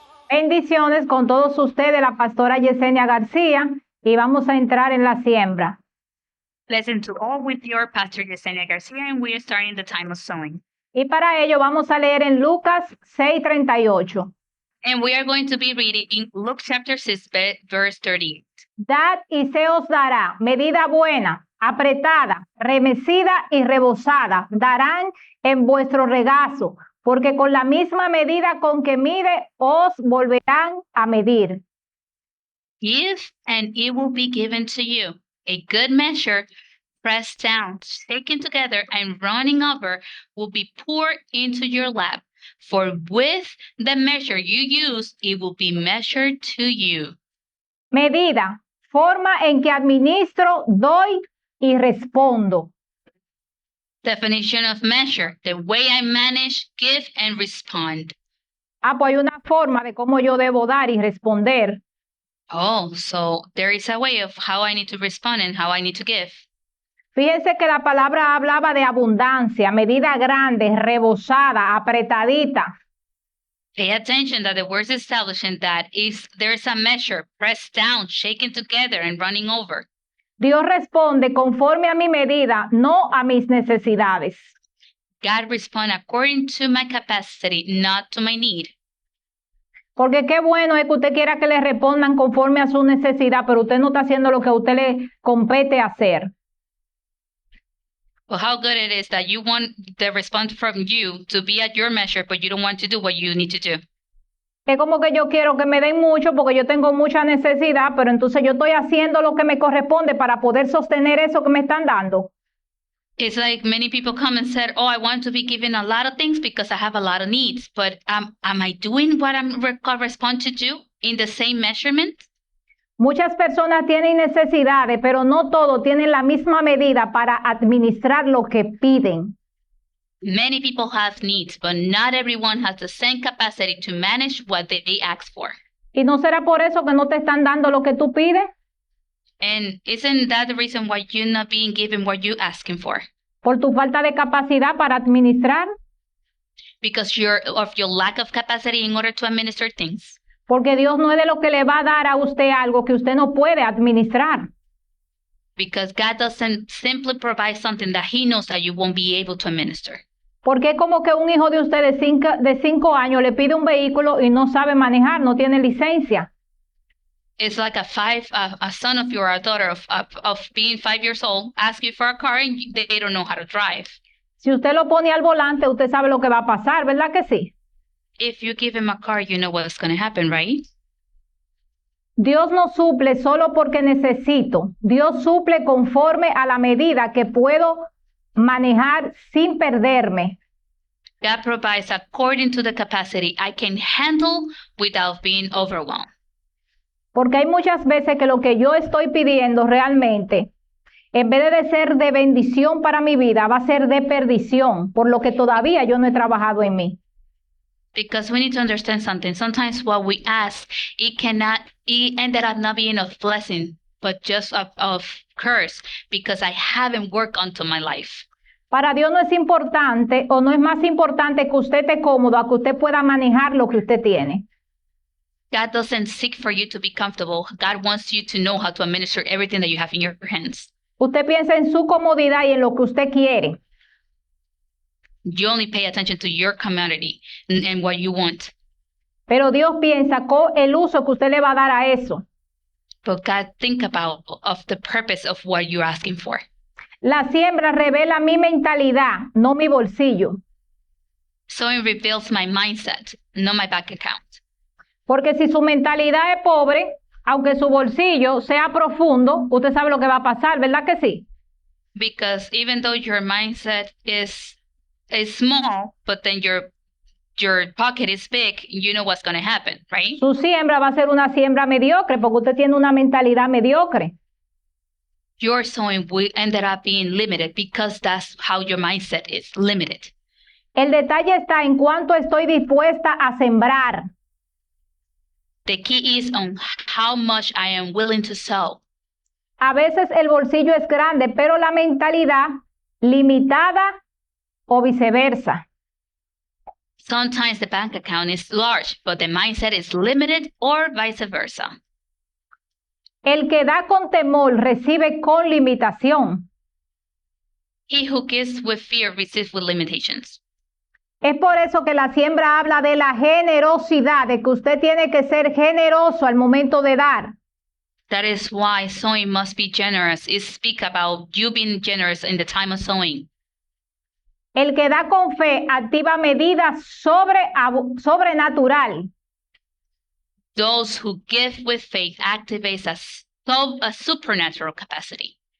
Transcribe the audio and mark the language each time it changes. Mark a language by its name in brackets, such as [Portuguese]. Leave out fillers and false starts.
[Spanish] Bendiciones con todos ustedes, la pastora Yesenia García, y vamos a entrar en la siembra. [English] Blessings to all with your pastor Yesenia Garcia, and we are starting the time of sowing. [Spanish] Y para ello vamos a leer en Lucas 6:38. [English] And we are going to be reading in Luke chapter 6, verse 38. [Spanish] Dad y se os dará medida buena, apretada, remecida y rebosada, darán en vuestro regazo, porque con la misma medida con que mide, os volverán a medir. [English] Give, and it will be given to you. A good measure, pressed down, shaken together, and running over, will be poured into your lap. For with the measure you use, it will be measured to you. [Spanish] Medida, forma en que administro, doy y respondo. [English] Definition of measure, the way I manage, give, and respond. [Spanish] Ah, pues hay una forma de cómo yo debo dar y responder. [English] Oh, so there is a way of how I need to respond and how I need to give. [Spanish] Fíjense que la palabra hablaba de abundancia, medida grande, rebosada, apretadita. [English] Pay attention that the words establishing that is there's a measure pressed down, shaken together, and running over. [Spanish] Dios responde conforme a mi medida, no a mis necesidades. [English] God respond according to my capacity, not to my need. [Spanish] Porque qué bueno es que usted quiera que le respondan conforme a su necesidad, pero usted no está haciendo lo que a usted le compete hacer. [English] Well, how good it is that you want the response from you to be at your measure, but you don't want to do what you need to do. [Spanish] Es como que yo quiero que me den mucho porque yo tengo mucha necesidad, pero entonces yo estoy haciendo lo que me corresponde para poder sostener eso que me están dando. [English] It's like many people come and said, oh, I want to be given a lot of things because I have a lot of needs, but am I doing what I'm correspond to do in the same measurement? [Spanish] Muchas personas tienen necesidades, pero no todos tienen la misma medida para administrar lo que piden. [English] Many people have needs, but not everyone has the same capacity to manage what they ask for. [Spanish] ¿Y no será por eso que no te están dando lo que tú pides? [English] And isn't that the reason why you're not being given what you're asking for? [Spanish] Por tu falta de capacidad para administrar, [English] Because of your lack of capacity in order to administer things. [Spanish] porque Dios no es de lo que le va a dar a usted algo que usted no puede administrar. [English] Because God doesn't simply provide something that He knows that you won't be able to administer. [Spanish] Porque es como que un hijo de usted de 5 años le pide un vehículo y no sabe manejar, no tiene licencia. [English] It's like a son of your daughter of being 5 years old ask you for a car and they don't know how to drive. [Spanish] Si usted lo pone al volante, usted sabe lo que va a pasar, ¿verdad que sí? [English] If you give him a car, you know what's going to happen, right? [Spanish] Dios no suple solo porque necesito. Dios suple conforme a la medida que puedo manejar sin perderme. [English] God provides according to the capacity I can handle without being overwhelmed. [Spanish] Porque hay muchas veces que lo que yo estoy pidiendo realmente, en vez de ser de bendición para mi vida, va a ser de perdición, por lo que todavía yo no he trabajado en mí. [English] Because we need to understand something. Sometimes what we ask, it ended up not being of blessing, but just of curse, because I haven't worked onto my life. [Spanish] Para Dios no es importante o no es más importante que usted esté cómodo a que usted pueda manejar lo que usted tiene. [English] God doesn't seek for you to be comfortable. God wants you to know how to administer everything that you have in your hands. [Spanish] Usted piensa en su comodidad y en lo que usted quiere. [English] You only pay attention to your community and what you want. [Spanish] Pero Dios piensa con el uso que usted le va a dar a eso. [English] But God think about of the purpose of what you're asking for. [Spanish] La siembra revela mi mentalidad, no mi bolsillo. [English] Sowing reveals my mindset, not my bank account. [Spanish] Porque si su mentalidad es pobre, aunque su bolsillo sea profundo, usted sabe lo que va a pasar, ¿verdad que sí? [English] Because even though your mindset is small, but then your pocket is big, you know what's going to happen, right? [Spanish] Su siembra va a ser una siembra mediocre porque usted tiene una mentalidad mediocre. [English] Your sowing will end up being limited because that's how your mindset is, limited. [Spanish] El detalle está en cuánto estoy dispuesta a sembrar. [English] The key is on how much I am willing to sow. [Spanish] A veces el bolsillo es grande, pero la mentalidad limitada o viceversa. [English] Sometimes the bank account is large, but the mindset is limited or vice versa. [Spanish] El que da con temor recibe con limitación. [English] He who gives with fear receives with limitations. [Spanish] Es por eso que la siembra habla de la generosidad, de que usted tiene que ser generoso al momento de dar. [English] That is why sowing must be generous. It speaks about you being generous in the time of sowing. [Spanish] El que da con fe activa medidas sobrenatural. [English] Those who give with faith activates a supernatural capacity.